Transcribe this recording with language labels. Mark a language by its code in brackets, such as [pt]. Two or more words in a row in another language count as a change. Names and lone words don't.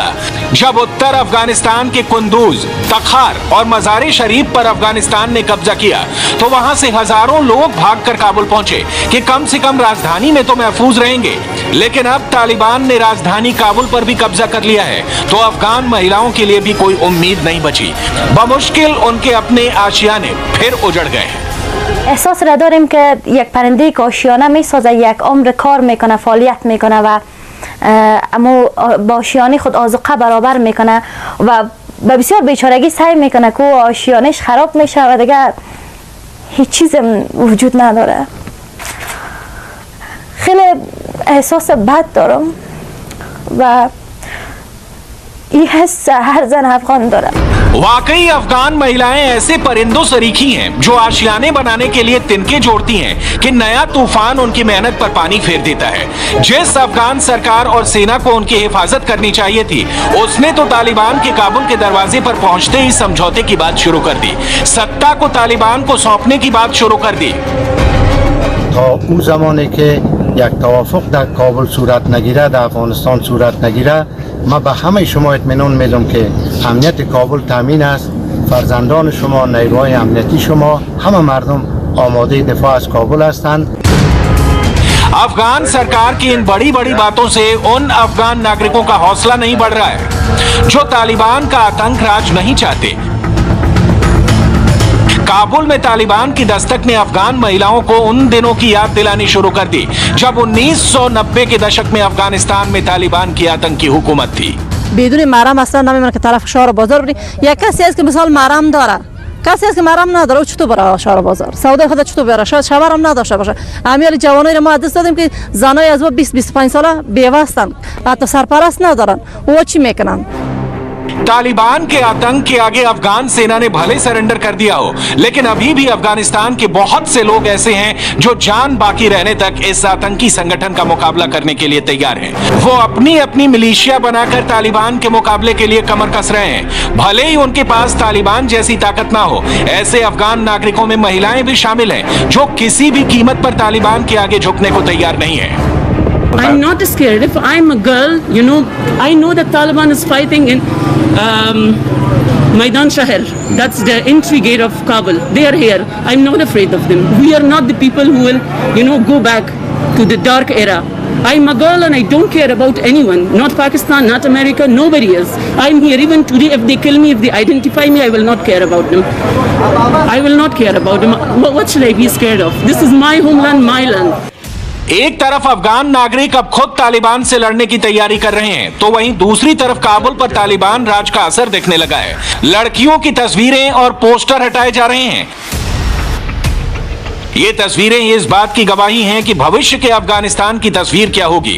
[hi] जब उत्तर अफगानिस्तान के कुंदूज, तखार और मज़ार शरीफ पर अफगानिस्तान ने कब्जा किया, तो वहां से हजारों लोग भागकर काबुल पहुंचे कि कम से कम राजधानी में तो महफूज रहेंगे। लेकिन अब तालिबान ने राजधानी काबुल पर भी कब्जा कर लिया है, तो अफगान महिलाओं के लिए भी कोई उम्मीद नहीं बची। बमुश्किल उनके अपने आशियाने फिर उजड़ गए हैं। [fa] احساس را داریم که یک پرنده که آشیانه میسازه یک عمر کار میکنه، فعالیت میکنه و اما با آشیانه خود آذوقه برابر میکنه و به بسیار بیچارگی سعی میکنه که آشیانش خراب میشه و دیگه هیچ چیز وجود نداره. خیلی احساس بد دارم و این حس هر زن افغان داره. [hi] वाकई अफगान महिलाएं ऐसे परिंदों सरीखी हैं जो आशियाने बनाने के लिए तिनके जोड़ती हैं कि नया तूफान उनकी मेहनत पर पानी फेर देता है। जिस अफगान सरकार और सेना को उनकी हिफाजत करनी चाहिए थी, उसने तो तालिबान के काबुल के दरवाजे पर पहुंचते ही समझौते की बात शुरू कर दी, सत्ता को तालिबान को सौंपने की बात शुरू कर दी। [fa] اون زمانی که یک توافق در کابل صورت نگیره، در افغانستان صورت نگیره، ما به همه شما اطمینان میدم که امنیت کابل تامین است. فرزندان شما، نیروهای امنیتی شما، همه مردم آماده دفاع از کابل هستند. [hi] अफगान सरकार की इन बड़ी बड़ी बातों से उन अफगान नागरिकों का हौसला नहीं बढ़ रहा है जो तालिबान का आतंक राज नहीं चाहते। काबुल में तालिबान की दस्तक ने अफगान महिलाओं को उन दिनों की याद दिलानी शुरू कर दी जब 1990 के दशक में अफगानिस्तान में तालिबान की आतंकी हुकूमत थी। [fa] بدون محرم اصلا نمی‌مونه که طرف شهر بازار بری. یک کسی است که مثال محرم داره، کسی است که محرم نداره، چطور بره شهر بازار؟ سودا خود چطور بره؟ شاید شوهر هم نداشته باشه. امیال جوانایی رو ما دست دادیم که زنای از 20-25 ساله بیوه هستند، حتی سرپرست ندارن. او چی میکنن؟ [hi] तालिबान के आतंक के आगे अफगान सेना ने भले सरेंडर कर दिया हो, लेकिन अभी भी अफगानिस्तान के बहुत से लोग ऐसे हैं जो जान बाकी रहने तक इस आतंकी संगठन का मुकाबला करने के लिए तैयार हैं। वो अपनी अपनी मिलिशिया बनाकर तालिबान के मुकाबले के लिए कमर कस रहे हैं। भले ही उनके पास तालिबान जैसी ताकत ना हो, ऐसे अफगान नागरिकों में महिलाएं भी शामिल हैं जो किसी भी कीमत पर तालिबान के आगे झुकने को तैयार नहीं है। [en] I'm not scared. If I'm a girl, you know, I know that Taliban is fighting in Maidan Shahar. That's the entry gate of Kabul. They are here. I'm not afraid of them. We are not the people who will, you know, go back to the dark era. I'm a girl and I don't care about anyone. Not Pakistan, not America, nobody else. I'm here even today. If they kill me, if they identify me, I will not care about them. I will not care about them. What should I be scared of? This is my homeland, my land. [hi] एक तरफ अफगान नागरिक अब खुद तालिबान से लड़ने की तैयारी कर रहे हैं, तो वहीं दूसरी तरफ काबुल पर तालिबान राज का असर दिखने लगा है। लड़कियों की तस्वीरें और पोस्टर हटाए जा रहे हैं। ये तस्वीरें इस बात की गवाही हैं कि भविष्य के अफगानिस्तान की तस्वीर क्या होगी।